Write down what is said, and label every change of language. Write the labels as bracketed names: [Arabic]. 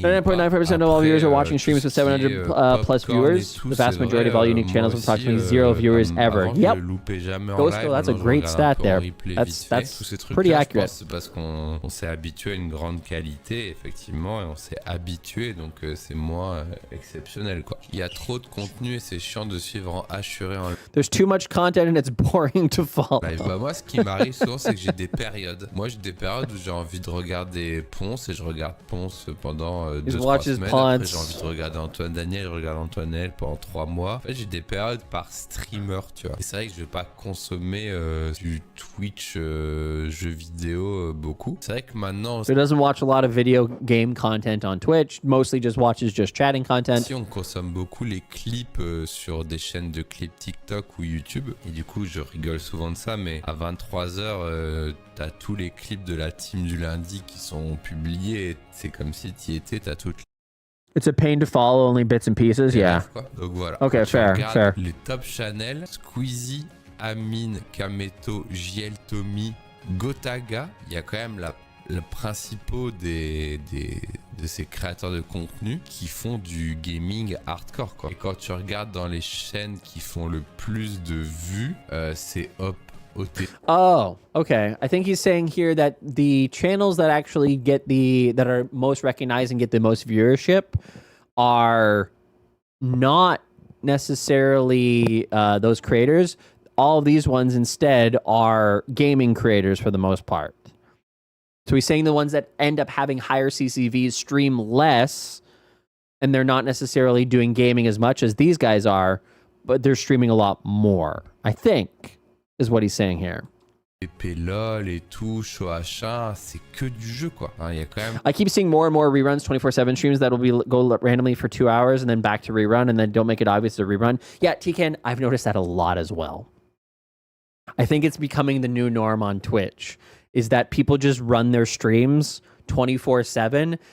[English] 99.9% of all viewers are watching streams with 700 plus viewers. The vast majority of all unique channels with approximately 0 viewers ever. Yep. Ghostco, that's a great stat there. That's pretty accurate. [French] C'est parce qu'on s'est habitué à une grande qualité, effectivement, et on s'est habitué, donc c'est moins exceptionnel, quoi. Il y a trop de contenu et c'est chiant de suivre en hachuré. [English] There's too much content and it's boring to follow. [French] Moi, ce qui m'arrive souvent, c'est que j'ai des périodes. Moi, j'ai des périodes où j'ai envie de regarder Ponce et je regarde Ponce pendant 2-3 semaines. Après, j'ai envie de regarder Antoine Daniel, je regarde Antoine Daniel pendant 3 mois. En fait, j'ai des périodes par streamer, tu vois. Et c'est vrai que je vais pas consommer du Twitch jeux vidéo beaucoup. C'est vrai que maintenant... [English] So he doesn't watch a lot of video game content on Twitch, mostly just watches just chatting content. [French] Si on consomme beaucoup les clips sur des chaînes de clips TikTok ou YouTube, et du coup, je rigole souvent de ça, mais à 23h, t'as tous les clips de la team du lundi qui sont publiés, et c'est comme si t'y étais, t'as toutes. [English] It's a pain to follow, only bits and pieces, yeah. [French] Donc voilà. [English] Okay, fair. [French] Les top channels, Squeezie, Amine, Kameto, JL Tommy, Gotaga, il y a quand même le principaux de ces créateurs de contenu qui font du gaming hardcore, quoi. Et quand tu regardes dans les chaînes qui font le plus de vues, c'est Hop. [English] Oh, okay. I think he's saying here that the channels that actually that are most recognized and get the most viewership are not necessarily those creators. All of these ones instead are gaming creators for the most part. So he's saying the ones that end up having higher CCVs stream less, and they're not necessarily doing gaming as much as these guys are, but they're streaming a lot more, I think, is what he's saying here. [French] LOL et tout, Shoachin, c'est que du jeu, quoi. Il y a quand même... [English] I keep seeing more and more reruns, 24/7 streams that'll go randomly for 2 hours and then back to rerun and then don't make it obvious to rerun. Yeah, Tken, I've noticed that a lot as well. I think it's becoming the new norm on Twitch, is that people just run their streams 24/7.